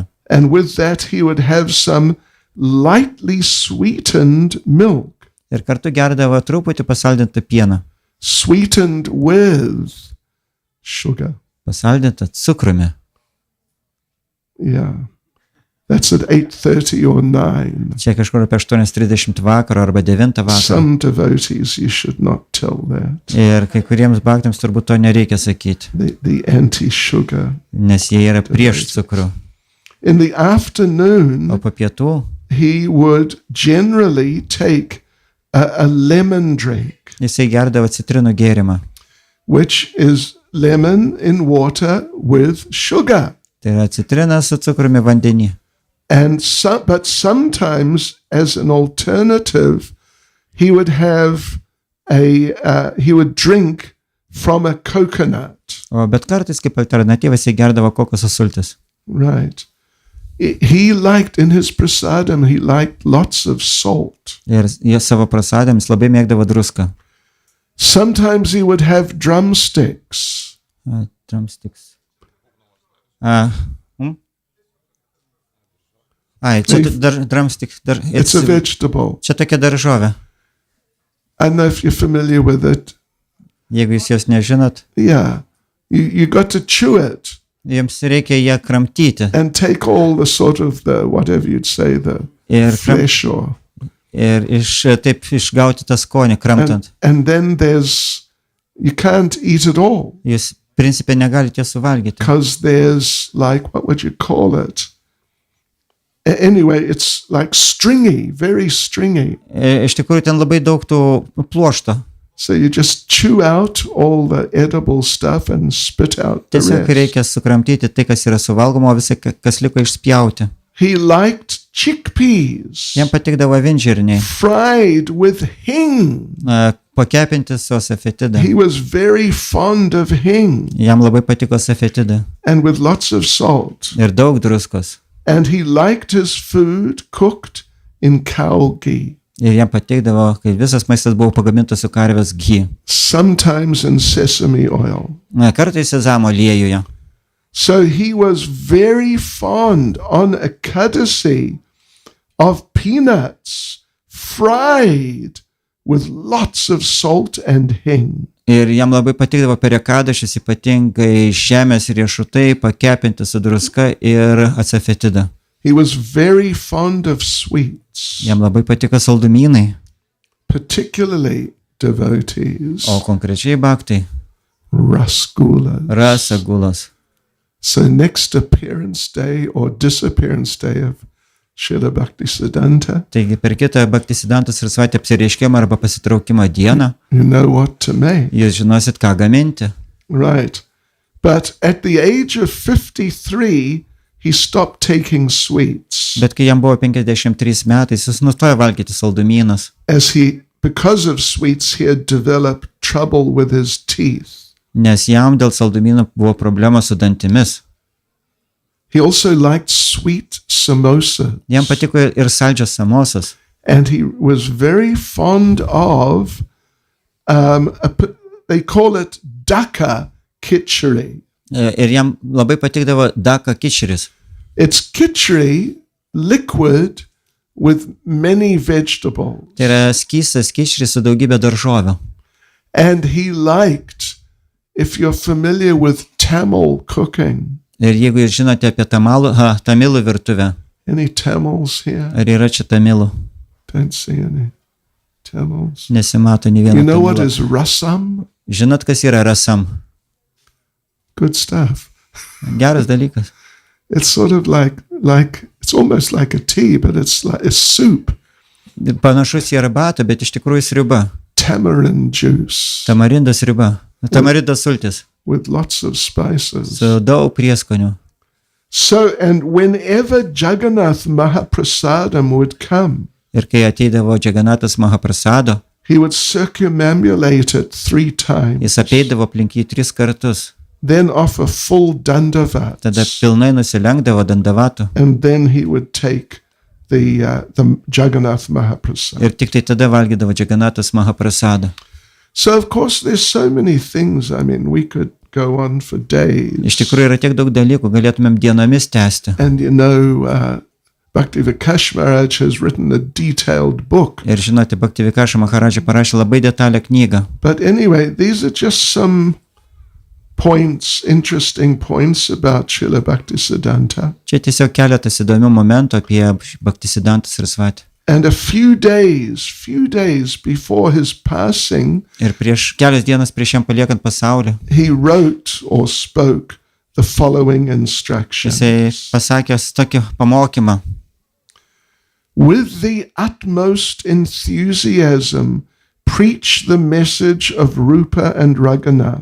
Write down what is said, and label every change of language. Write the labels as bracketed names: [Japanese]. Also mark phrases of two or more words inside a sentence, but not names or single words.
[English] And with that, he would have some lightly sweetened milk, [Lithuanian] Ir kartu gerdavo truputį pasaldintą pieną. [English] sweetened with sugar. [Lithuanian] Pasaldintą cukrumi. [English] Yeah. That's at 8:30 or 9. [Lithuanian] Čia kažkur apie 8:30 vakaro arba 9 vakaro. [English] Some devotees, you should not tell that. [Lithuanian] Ir kai kuriems bhaktams turbūt to nereikia sakyti, [English] The anti-sugar. [Lithuanian] nes jie yra prieš cukrų. [English] In the afternoon, [Lithuanian] O po pietų [English] he would generally take a lemon drink, [Lithuanian] jisai gerdavo citrinų gėrimą. [English] which is lemon in water with sugar. [Lithuanian] Tai yra citrina su cukrumi vandenį. [English] And but sometimes, as an alternative, he would have he would drink from a coconut. [Lithuanian] Bet kartais kaip alternatyvas jie gerdavo kokoso sultis. [English] Right. He liked in his prasadam, he liked lots of salt. [Lithuanian] Ir jie savo prasadėms labai mėgdavo druską. [English] Sometimes he would have drumsticks. [Lithuanian] Drumsticks. Čia drumstick. [English] It's a vegetable. [Lithuanian] Čia tokia daržovė. [English] I don't know if you're familiar with it. [Lithuanian] Jeigu jūs jos nežinot, [English] Yeah. You got to chew it [Lithuanian] jums reikia ją kramtyti. [English] and take all the sort of the, whatever you'd say, the [Lithuanian] Ir [English] flesh or... [Lithuanian] Ir taip išgauti tą skonį, kramtant. [English] And then you can't eat it all. [Lithuanian] Jūs principė negalite suvalgyti. [English] Because there's like, what would you call it? Anyway, it's like stringy, very stringy. [Lithuanian] Iš tikrųjų, ten labai daug tų pluošto. [English] So you just chew out all the edible stuff and spit out the [Lithuanian] Tiesiog [English] rest. [Lithuanian] reikia sukramtyti tai, kas yra suvalgoma, o visą, kas liko išspjauti. [English] He liked chickpeas, [Lithuanian] Jam patikdavo avinžirniai, [English] fried with hing. [Lithuanian] pakepinti su safetida. [English] He was very fond of hing [Lithuanian] Jam labai patiko safetida [English] and with lots of salt. [Lithuanian] ir daug druskos. [English] And he liked his food cooked in cow ghee, [Lithuanian] Ir jam patikdavo, kai visas maistas buvo pagamintas su karvės ghee. [English] sometimes in sesame oil. [Lithuanian] Kartais sezamo aliejuje. [English] So he was very fond on Ekadasi of peanuts fried with lots of salt and hing. [Lithuanian] Ir jam labai patikdavo per ekadašis, ypatingai žemės riešutai pakepinti su druska ir acefetida. [English] He was very fond of sweets, [Lithuanian] Jam labai patiko saldumynai, [English] particularly devotees, [Lithuanian] o konkrečiai bhaktai, [English] rasagulas. [Lithuanian] rasagulos. [English] So next appearance day or disappearance day of Šrilą Bhaktisidhantą, [Lithuanian] Taigi per kitą Bhaktisidhantą Sarasvatį apsireiškimą arba pasitraukimo dieną [English] you know what to make, [Lithuanian] jūs žinosit, ką gaminti. [English] right? But at the age of 53, he stopped taking sweets [Lithuanian] Bet kai jam buvo 53 metais, jis nustojo valgyti saldumynus, [English] because of sweets, he had developed trouble with his teeth. [Lithuanian] nes jam dėl saldumynų buvo problema su dantimis. [English] He also liked sweet samosas. [Lithuanian] Jam patiko ir saldžios samosas. [English] And he was very fond of, they call it daka khichdi. [Lithuanian] Ir jam labai patikdavo daka kičeris. [English] It's khichdi, liquid, with many vegetables. [Lithuanian] Tai yra skystas kičeris su daugybė daržovių. [English] And he liked, if you're familiar with Tamil cooking, [Lithuanian] Ir jeigu jūs žinote apie tamilų virtuvę, [English] any Tamils here? [Lithuanian] ar yra čia tamilų? [English] Don't see any Tamils. [Lithuanian] Nesimato nei [English] You [Lithuanian] vieno [English] know what [Lithuanian] tamilo. [English] is rasam? [Lithuanian] Žinot, kas yra rasam? [English] Good stuff. [Lithuanian] Geras dalykas. [English] It's sort of like it's almost like a tea, but it's like a soup. [Lithuanian] Panašus į arbatą, bet iš tikrųjų sriuba. [English] Tamarind juice [Lithuanian] Tamarindas sriuba. Tamarindas sultis. [English] with lots of spices. [Lithuanian] Su daug prieskonių. [English] So, and whenever Jagannath Mahaprasadam would come, [Lithuanian] Ir kai ateidavo Džaganatas Mahaprasado, [English] he would circumambulate it 3 times, [Lithuanian] jis apeidavo aplink jį 3 kartus. [English] then offer full dandavat, [Lithuanian] Tada pilnai nusilenkdavo dandavatų. [English] and then he would take the Jagannath Mahaprasad. [Lithuanian] Ir tik tai tada valgydavo Džaganatas Mahaprasado. [English] So, of course, there's so many things. I mean, we could go on for days. [Lithuanian] Iš tikrųjų yra tiek daug dalykų, galėtumėm dienomis tęsti. [English] And you know, Bhakti Vikash Maharaj has written a detailed book. [Lithuanian] Ir žinote, Bhakti Vikaša Maharadža parašė labai detalią knygą. [English] But anyway, these are just some points, interesting points about Šrilą Bhaktisidhantą. [Lithuanian] Čia tiesiog keletas įdomių momentų apie Bhaktisidhantą Sarasvatį. [English] And a few days before his passing, [Lithuanian] Ir kelias dienas prieš jam paliekant pasaulį, [English] he wrote or spoke the following instructions. [Lithuanian] jisai pasakęs tokį pamokymą. [English] With the utmost enthusiasm, preach the message of Rupa and Raghunath.